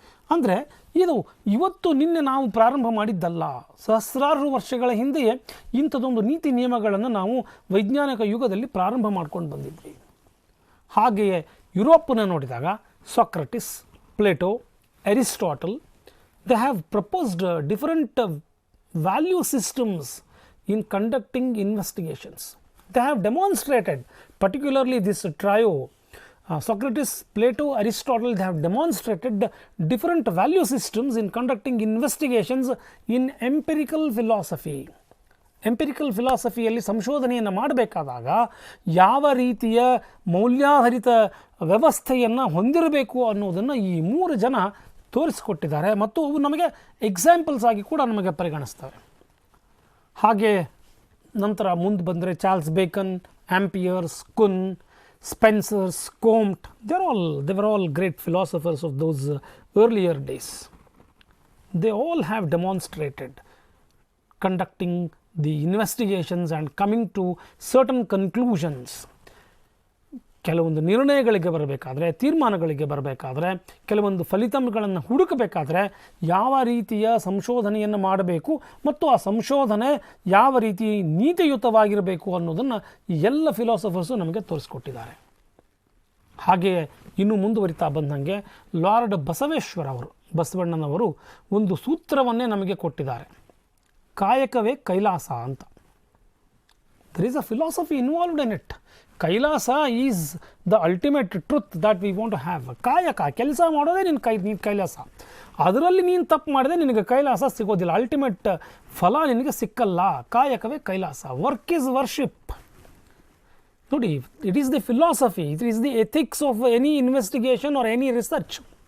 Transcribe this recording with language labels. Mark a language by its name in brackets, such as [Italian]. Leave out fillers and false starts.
[Kannada] ಅಂದರೆ ಇದು ಇವತ್ತು ನಿನ್ನೆ ನಾವು ಪ್ರಾರಂಭ ಮಾಡಿದ್ದಲ್ಲ, ಸಹಸ್ರಾರು ವರ್ಷಗಳ ಹಿಂದೆಯೇ ಇಂಥದ್ದೊಂದು ನೀತಿ ನಿಯಮಗಳನ್ನು ನಾವು ವೈಜ್ಞಾನಿಕ ಯುಗದಲ್ಲಿ ಪ್ರಾರಂಭ ಮಾಡ್ಕೊಂಡು ಬಂದಿದ್ವಿ. ಹಾಗೆಯೇ ಯುರೋಪನ್ನು ನೋಡಿದಾಗ [English] Socrates, Plato, Aristotle, they have proposed different value systems in conducting investigations. They have demonstrated, particularly this trio, Socrates, Plato, Aristotle, they have demonstrated different value systems in conducting investigations in empirical philosophy. [Kannada] Empirical ಫಿಲಾಸಫಿಯಲ್ಲಿ ಸಂಶೋಧನೆಯನ್ನು ಮಾಡಬೇಕಾದಾಗ ಯಾವ ರೀತಿಯ ಮೌಲ್ಯಾಧಾರಿತ ವ್ಯವಸ್ಥೆಯನ್ನು ಹೊಂದಿರಬೇಕು ಅನ್ನೋದನ್ನು ಈ 3 ಜನ ತೋರಿಸಿಕೊಟ್ಟಿದ್ದಾರೆ ಮತ್ತು ಅವು ನಮಗೆ ಎಕ್ಸಾಂಪಲ್ಸ್ ಆಗಿ ಕೂಡ ನಮಗೆ ಪರಿಗಣಿಸ್ತವೆ. ಹಾಗೆ ನಂತರ ಮುಂದೆ ಬಂದರೆ [English] Charles Bacon, Ampere's, Kuhn, Spencer's, Comte, they were all great philosophers of those earlier days. They all have demonstrated conducting the investigations and coming to certain conclusions. [Kannada] ಕೆಲವೊಂದು ನಿರ್ಣಯಗಳಿಗೆ ಬರಬೇಕಾದ್ರೆ, ತೀರ್ಮಾನಗಳಿಗೆ ಬರಬೇಕಾದ್ರೆ, ಕೆಲವೊಂದು ಫಲಿತಾಂಶಗಳನ್ನು ಹುಡುಕಬೇಕಾದ್ರೆ ಯಾವ ರೀತಿಯ ಸಂಶೋಧನೆಯನ್ನು ಮಾಡಬೇಕು ಮತ್ತು ಆ ಸಂಶೋಧನೆ ಯಾವ ರೀತಿ ನೀತಿಯುತವಾಗಿರಬೇಕು ಅನ್ನೋದನ್ನು ಎಲ್ಲ ಫಿಲಾಸಫರ್ಸು ನಮಗೆ ತೋರಿಸ್ಕೊಟ್ಟಿದ್ದಾರೆ. ಹಾಗೆಯೇ ಇನ್ನು ಮುಂದುವರಿತಾ ಬಂದಂಗೆ ಲಾರ್ಡ್ ಬಸವಣ್ಣನವರು ಒಂದು ಸೂತ್ರವನ್ನೇ ನಮಗೆ ಕೊಟ್ಟಿದ್ದಾರೆ, ಕಾಯಕವೇ ಕೈಲಾಸ ಅಂತ. [English] there is a philosophy involved in it. Kailasa is the ultimate truth that we want to have. [Kannada] ಕಾಯಕ, ಕೆಲಸ ಮಾಡೋದೇ ನೀನು ಕೈಲಾಸ. ಅದರಲ್ಲಿ ನೀನು ತಪ್ಪು ಮಾಡಿದೆ ನಿನಗೆ ಕೈಲಾಸ ಸಿಗೋದಿಲ್ಲ, ಅಲ್ಟಿಮೇಟ್ ಫಲ ನಿನಗೆ ಸಿಕ್ಕಲ್ಲ. ಕಾಯಕವೇ ಕೈಲಾಸ. [English] Work is worship. ನೋಡಿ, it is the philosophy, it is the ethics of any investigation or any research.